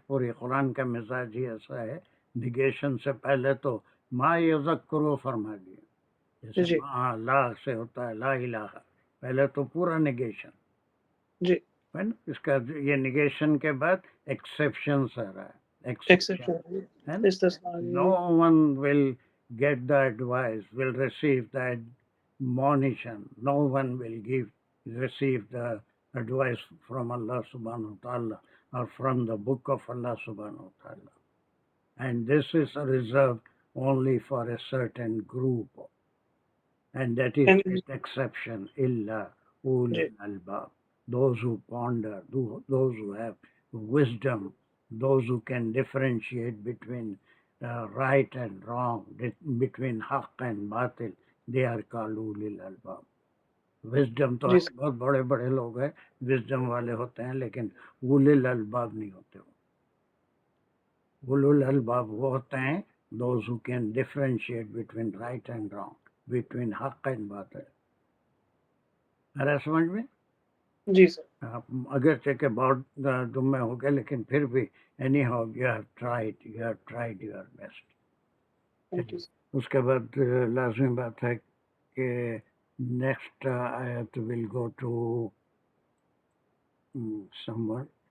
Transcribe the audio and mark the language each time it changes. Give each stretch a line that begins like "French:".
Urdu: پوری قرآن کا مزاج ہی ایسا ہے، نگیشن سے پہلے تو ما یذکرو فرما دیا. جیسے جی ما لا سے ہوتا ہے لا الہ، پہلے تو پورا نگیشن. جی اس کا یہ نگیشن کے بعد ایکسیپشنز آ رہا ہے. Exception استثناء.
English: No one will get the advice, will receive the admonition. No one will receive the advice from Allah subhanahu wa ta'ala or from the book of Allah subhanahu wa ta'ala. And this is reserved only for a certain group. And that is its exception, illa ulul albab. Those who ponder, those who have wisdom, those who can differentiate between right and wrong, between haqq and batil, they are called ulul albab.
Urdu: Wisdom تو بہت بڑے بڑے لوگ ہیں، wisdom والے ہوتے ہیں، لیکن اولل الباب نہیں ہوتے. اولل الباب وہ ہوتے ہیں
English: those who can differentiate between right and wrong, between حق and باطل.
Urdu: ارے سمجھ میں؟ جی سر. اگرچہ کہ بہت دم میں ہو گئے لیکن پھر بھی any how
English: you have tried your best.
Urdu: اس کے بعد لازمی بات ہے کہ
English: Next آیت will go to سمون.